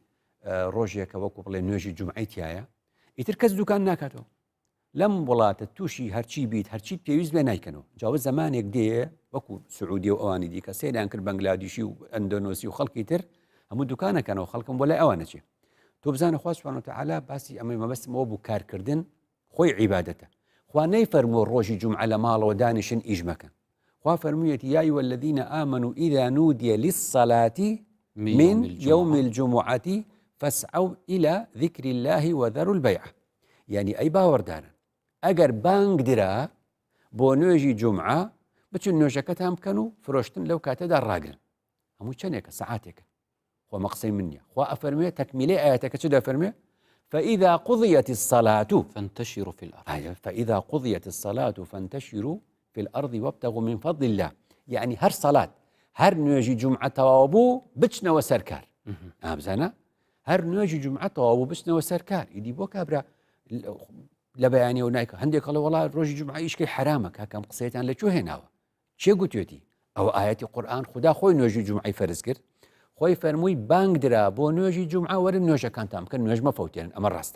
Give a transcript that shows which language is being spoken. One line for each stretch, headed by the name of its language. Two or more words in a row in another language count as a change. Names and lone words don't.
Central Kurdish: ڕۆژێکە وەکو بڵێ نوێژی جومعەی تایە ئیتر کەس دوکان ناکاتەوە لەم وڵاتە تووشی هەرچی بیت هەرچی پێویست بێ نایکەنەوە جاوە زمانێک دێ وەکو سعودی و ئەوانی دیکە سەیریان کرد بەنگلادیشی و ئەندۆنۆسی و خەڵکی تر هەموو دوکانەکەنەوە خەڵکم بۆ لای ئەوانە چێ تۆ بزانە خوا سوبحانەهو وتەعالا باسی ئەمەی مەبەستمەوە بوو کارکردن خۆی عیبادەتە خوا نەیفەرمووە ڕۆژی جومعە لە ماڵەوە دانیشن ئیش مەکەن خوا فەرموویەتی
Arabic: یا ئەیها الذین آمنوا إذا نودي للصلاة من يوم الجمعة فاسعوا إلى ذكر الله وذروا البيع
Central Kurdish: يعني أي باوەڕدارن ئەگەر بانگ درا بۆ نوێژی جومعە بچن نوێژەکەتان بکەن و فرۆشتن لەو کاتەدا ڕاگرن هەموو چەندێکە سەعاتێکە خۆ مەقسەی من نییە خوا ئەفەرمێ تەکمیلەی ئاەتەکە چ دەفەرمێ
Arabic: فإذا قضيت الصلاة فانتشروا في الأرض فإذا قضيت الصلاة فانتشروا في الأرض وابتغوا من فضل الله
Central Kurdish: يعني هر صلاة هر نوێژی جومعە تەواو بوو بچنەوە سەرکار ئابزانە هەر نوێژی جومعە تەواو بوو بچنەوە سەرکار ئیدی بۆ کابرا لە بەیانەوە نایکە هەندێک کەڵە وڵات ڕۆژی جومعە ئیشکەی حرامە کاکەم قسەیتان لەکوێ هێناوە چێ گوتوێتی ئەو ئاەتی قورئان خدا خۆی نوێژی جومعەی فەرز کرد خۆی فەرمووی بانگ درا بۆ نوێژی جومعە وەرن نوێژەکانتان بکەن نوێژ مەفەوتێنن ئەمە ڕاستە